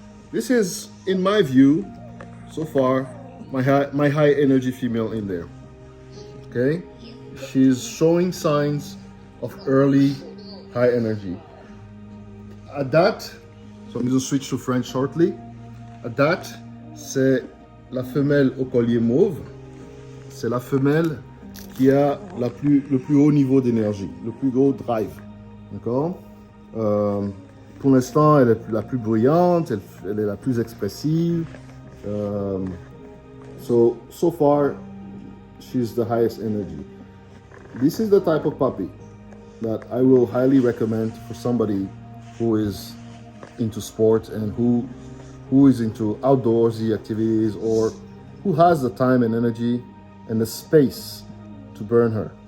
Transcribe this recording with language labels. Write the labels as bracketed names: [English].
[English] This is, in my view, so far, my high energy female in there. Okay? She's showing signs of early high energy. At that, so I'm going to switch to French shortly. At that, [French] c'est la femelle au collier mauve. C'est la femelle qui a le plus haut niveau d'énergie, le plus gros drive. D'accord? Pour l'instant, elle est la plus bruyante, elle est la plus expressive. [English] So far, she's the highest energy. This is the type of puppy that I will highly recommend for somebody who is into sport and who is into outdoorsy activities, or who has the time and energy and the space to burn her.